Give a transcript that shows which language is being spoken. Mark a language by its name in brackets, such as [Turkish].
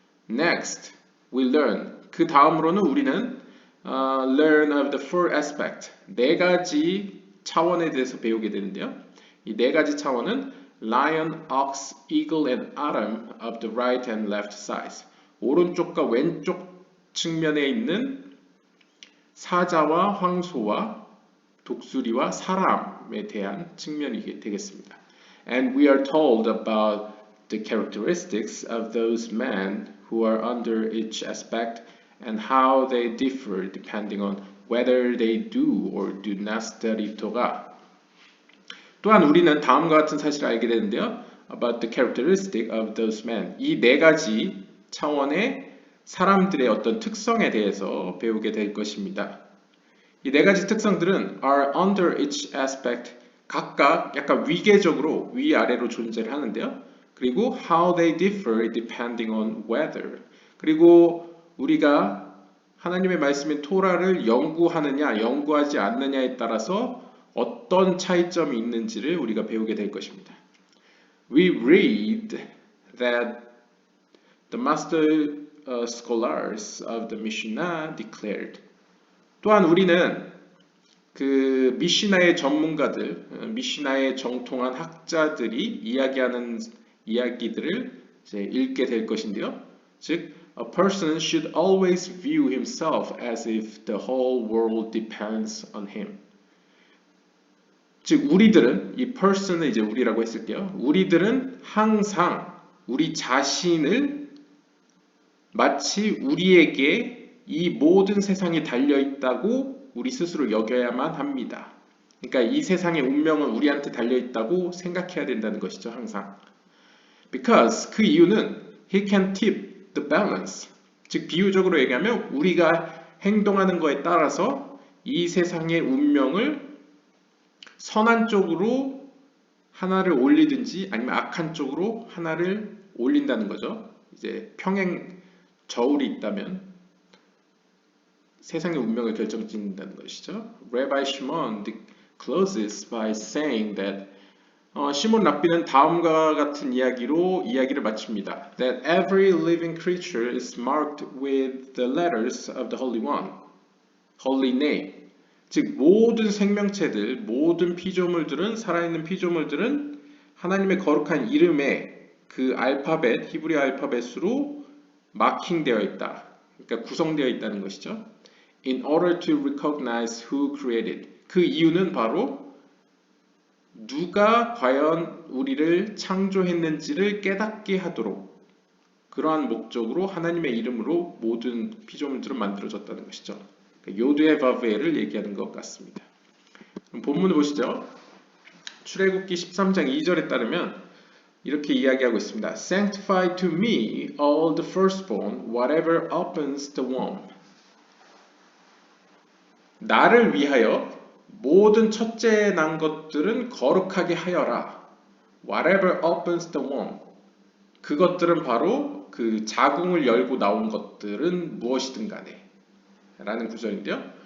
[English] Next, we learn. [Korean] 그 다음으로는 우리는 [English] learn of the four aspect. [Korean] 네 가지 차원에 대해서 배우게 되는데요. 이 네 가지 차원은 [English] lion, ox, eagle, and atom of the right and left sides. [Korean] 오른쪽과 왼쪽 측면에 있는 사자와 황소와 독수리와 사람에 대한 측면이 되겠습니다. [English] And we are told about the characteristics of those men who are under each aspect and how they differ depending on whether they do or do not study Torah. [Korean] 또한 우리는 다음과 같은 사실을 알게 되는데요. [English] About the characteristic of those men. [Korean] 이 네 가지 차원의 사람들의 어떤 특성에 대해서 배우게 될 것입니다. 이 네 가지 특성들은 [English] are under each aspect. [Korean] 각각 약간 위계적으로 위아래로 존재를 하는데요. 그리고 [English] how they differ depending on whether. [Korean] 그리고 우리가 하나님의 말씀인 토라를 연구하느냐, 연구하지 않느냐에 따라서 어떤 차이점이 있는지를 우리가 배우게 될 것입니다. [English] We read that the master scholars of the Mishnah declared. [Korean] 또한 우리는 그 미시나의 전문가들, 미시나의 정통한 학자들이 이야기하는 이야기들을 이제 읽게 될 것인데요. [English] 즉, a person should always view himself as if the whole world depends on him. [Korean] 즉, 우리들은 이 person을 이제 우리라고 했을게요. 우리들은 항상 우리 자신을 마치 우리에게 이 모든 세상이 달려 있다고 우리 스스로 여겨야만 합니다. 그러니까 이 세상의 운명은 우리한테 달려 있다고 생각해야 된다는 것이죠, 항상. [English] Because [Korean] 그 이유는 [English] he can tip the balance. [Korean] 즉 비유적으로 얘기하면 우리가 행동하는 거에 따라서 이 세상의 운명을 선한 쪽으로 하나를 올리든지 아니면 악한 쪽으로 하나를 올린다는 거죠. 이제 평행 저울이 있다면 세상의 운명을 결정짓는다는 것이죠. [English] Rabbi Shimon closes by saying that [Korean] 시몬 랍비는 다음과 같은 이야기로 이야기를 마칩니다. [English] That every living creature is marked with the letters of the Holy One, Holy Name. [Korean] 즉 모든 생명체들, 모든 피조물들은 살아있는 피조물들은 하나님의 거룩한 이름에 그 알파벳, 히브리 알파벳으로 마킹되어 있다. 그러니까 구성되어 있다는 것이죠. [English] In order to recognize who created. [Korean] 그 이유는 바로 누가 과연 우리를 창조했는지를 깨닫게 하도록 그러한 목적으로 하나님의 이름으로 모든 피조물들은 만들어졌다는 것이죠. 요드의 바브에를 얘기하는 것 같습니다. 그럼 본문을 보시죠. 출애굽기 13장 2절에 따르면 이렇게 이야기하고 있습니다. [English] Sanctify to me all the firstborn, whatever opens the womb. [Korean] 나를 위하여 모든 첫째 난 것들은 거룩하게 하여라. [English] Whatever opens the womb. [Korean] 그것들은 바로 그 자궁을 열고 나온 것들은 무엇이든 간에 라는 구절인데요.